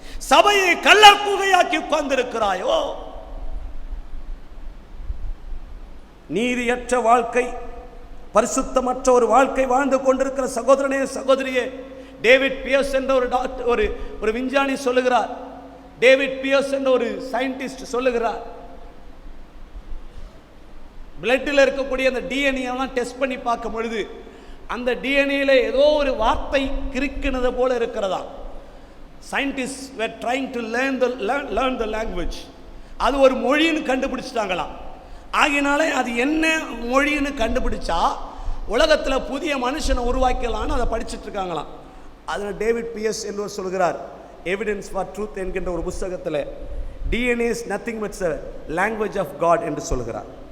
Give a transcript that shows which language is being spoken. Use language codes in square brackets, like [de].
[ta] சபையை கள்ளர் குகையாக்கி உட்கார்ந்திருக்கிறாயோ, நீதியற்ற வாழ்க்கை, பரிசுத்தமற்ற ஒரு வாழ்க்கை வாழ்ந்து கொண்டிருக்கிற சகோதரனே, சகோதரியே, டேவிட் பியர்ஸ் என்ற ஒரு விஞ்ஞானி சொல்லுகிறார், டேவிட் பியர்ஸ் என்ற ஒரு சயின்டிஸ்ட் சொல்லுகிறார், பிளட்டில் இருக்கக்கூடிய அந்த டிஎன்ஏ எல்லாம் டெஸ்ட் பண்ணி பார்க்கும் பொழுது அந்த டிஎன்ஏல ஏதோ ஒரு வார்த்தை கிறுக்கினது போல இருக்கிறதா. [en] Scientist were trying to learn the language. [ta] அது ஒரு மொழின்னு கண்டுபிடிச்சிட்டாங்களாம். ஆகினாலே அது என்ன மொழின்னு கண்டுபிடிச்சா உலகத்தில் புதிய மனுஷனை உருவாக்கலான்னு அதை படிச்சுட்டு இருக்காங்களாம். அதில் டேவிட் பியர்ஸ் என்பவர் சொல்கிறார், எவிடன்ஸ் ஃபார் ட்ரூத் என்கின்ற ஒரு புஸ்தகத்தில், [en] DNA is nothing but a language of God [ta] என்று சொல்கிறார்.